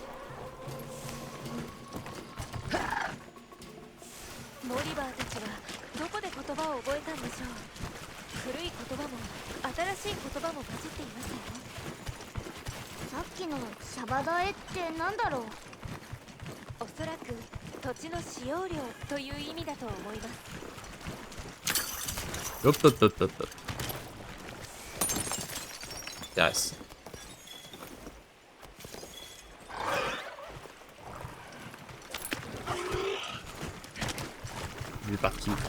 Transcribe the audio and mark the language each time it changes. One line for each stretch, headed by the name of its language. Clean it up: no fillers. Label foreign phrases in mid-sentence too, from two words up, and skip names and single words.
Japanese: モリバーたちはどこで言葉を覚えたんでしょう。古い言葉も新しい言葉も混じっていますよ。さっきのシャバダエってなんだろう。おそらく土地の使用料という意味だと思います。
French: Hop, hop, hop, hop, hop. Yes. Il est parti.